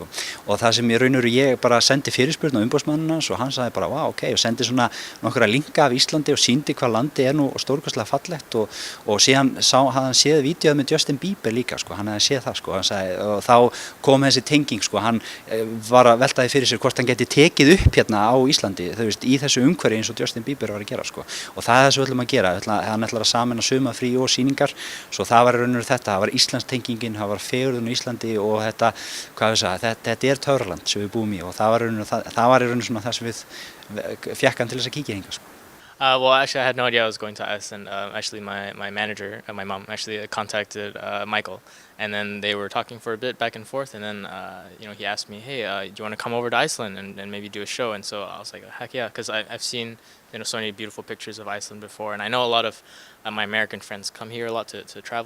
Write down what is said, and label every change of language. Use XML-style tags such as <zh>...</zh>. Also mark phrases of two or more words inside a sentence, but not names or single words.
<is>Og það sem ég bara sendi fyrirspurn á umboðsmanninn hans og hann sagði bara</is> <en>wow, ok,</en> <is>og sendi svona nokkra linka af Íslandi og sýndi hvað landi er nú stórkostlega fallegt og síðan hafði hann séð vídeóið með Justin Bieber líka sko, hann hefði séð það sko, hann sagði, og þá kom þessi tenging sko, hann var að veltaði fyrir sér hvort hann geti tekið upp hérna á Íslandi, í þessu umhverfi eins og Justin Bieber var að gera sko. Og það er það sem við ætlum að gera, hann ætlar að sameina sumarfrí og sýningar, svo það það var Íslandstengingin, það var fegurðin á Íslandi og þetta er töfraland sem við búum í og það var í rauninu svona það sem við fékk hann til þess að kíkja hingað sko.</is> <en>Well, actually, I had no idea I was going to Iceland. Actually, my manager, my mom, actually contacted Michael, and then they were talking for a bit back and forth. And then, he asked me, "Hey, do you want to come over to Iceland and maybe do a show?" And so I was like, "Heck yeah!" Because I've seen so many beautiful pictures of Iceland before, and I know a lot of my American friends come here a lot to travel.</en>